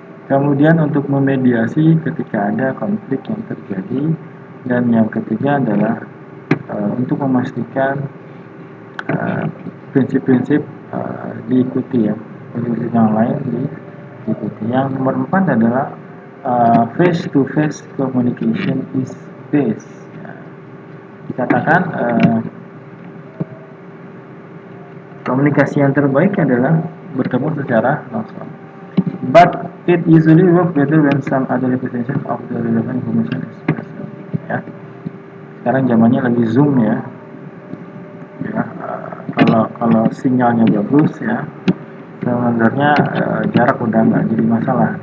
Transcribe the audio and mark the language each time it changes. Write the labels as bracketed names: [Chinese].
[Indonesian] Kemudian untuk memediasi ketika ada konflik yang terjadi, dan yang ketiga adalah untuk memastikan prinsip-prinsip diikuti ya, prinsip yang lain diikuti. Yang nomor 4 adalah [English] face to face communication is best. [Indonesian] Dikatakan komunikasi yang terbaik adalah bertemu secara langsung. [English] But it usually works better when some other representation of the relevant information is present. [Indonesian] Ya. Sekarang zamannya lagi Zoom ya. Ya, kalau sinyalnya bagus ya, sebenarnya jarak udah nggak jadi masalah.